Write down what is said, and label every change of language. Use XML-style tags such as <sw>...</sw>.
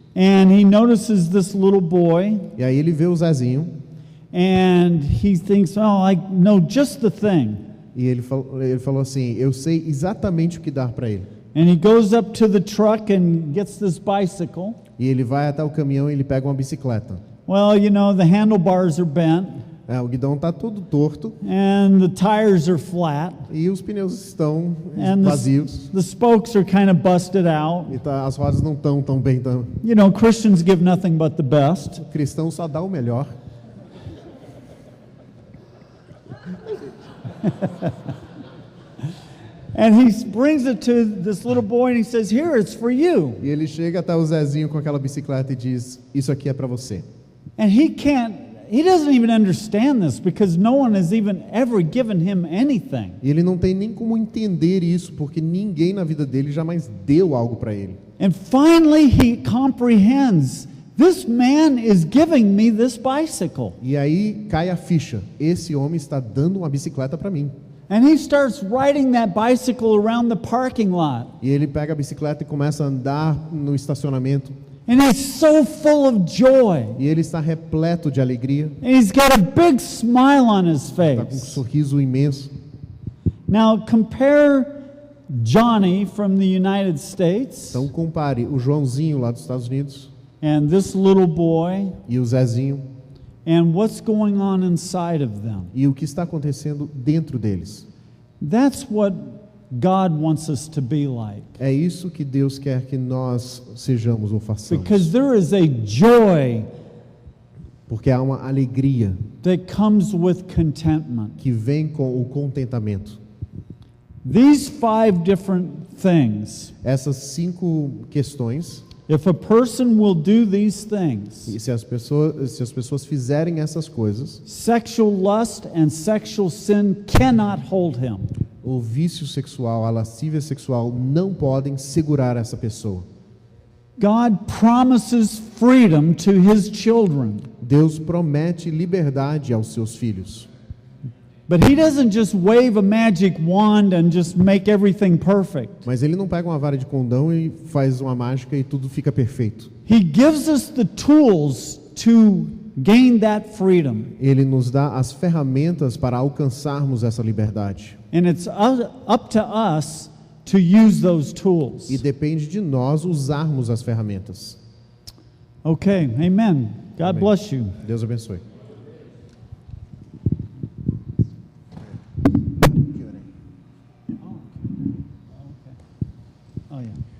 <en>And he notices this little boy</en> <pt>E aí ele vê o Zezinho</pt> <en>and he thinks, oh, I know just the thing.</en> <pt>e ele falou assim: eu sei exatamente o que dar para ele.</pt> <en>And he goes up to the truck and gets this bicycle.</en> <pt>E ele vai até o caminhão e ele pega uma bicicleta.</pt> <en>Well, you know, the handlebars are bent</en> <pt>O guidão está todo torto</pt> <en>and the tires are flat</en> <pt>e os pneus estão</pt> <en>and</en> <pt>vazios.</pt> <en>the spokes are kind of busted out.</en> <pt>E as rodas não estão tão bem.</pt> <en>You know, Christians give nothing but the best.</en> <pt>O cristão só dá o melhor.</pt> <en>And he brings it to this little boy and he says, here, it's for you.</en> <pt>E ele chega até o Zezinho com aquela bicicleta e diz: isso aqui é para você.</pt> <en>And he doesn't even understand this because no one has even ever given him anything.</en> <pt>E ele não tem nem como entender isso, porque ninguém na vida dele jamais deu algo para ele.</pt> <en>And finally he comprehends, this man is giving me this bicycle.</en> <pt>E aí cai a ficha: esse homem está dando uma bicicleta para mim.</pt> <en>And he starts riding that bicycle around the parking lot.</en> <pt>E ele pega a bicicleta e começa a andar no estacionamento.</pt> <en>And he's so full of joy.</en> <pt>E ele está repleto de alegria.</pt> <en>And he's got a big smile on his</en> <pt>Está com um</pt> <en>face.</en> <pt>sorriso imenso.</pt> <en>Now compare Johnny from the United States</en> <pt>Então compare o Joãozinho lá dos Estados Unidos</pt> <en>and this little boy</en> <pt>e o Zezinho</pt> <en>and what's going on inside of them.</en> <pt>e o que está acontecendo dentro deles.</pt> <en>That's what God wants us to be like.</en> <pt>É isso que Deus quer que nós sejamos ou façamos.</pt> <en>Because there is a joy</en> <pt>Porque há uma alegria</pt> <en>that comes with contentment.</en> <pt>que vem com o contentamento.</pt> <en>These 5 different things,</en> <pt>Essas 5 questões,</pt> <en>if a person will do these things,</en> <pt>e se as pessoas fizerem essas coisas,</pt> <en>sexual lust and sexual sin cannot hold him.</en> <pt>o vício sexual, a lascívia sexual não podem segurar essa pessoa.</pt> <en>God promises freedom to his children.</en> <pt>Deus promete liberdade aos seus filhos.</pt> <en>But he doesn't just wave a magic wand and just make everything perfect.</en> <pt>Mas ele não pega uma vara de condão e faz uma mágica e tudo fica perfeito.</pt> <en>He gives us the tools to gain that freedom.</en> <pt>Ele nos dá as ferramentas para alcançarmos essa liberdade.</pt> <en>And it's up to us to use those tools.</en> <pt>E depende de nós usarmos as ferramentas.</pt> <en>Okay, amen. God</en> <pt>Amém.</pt> <en>bless you.</en> <pt>Deus abençoe.</pt> <en>Oh, yeah.</en>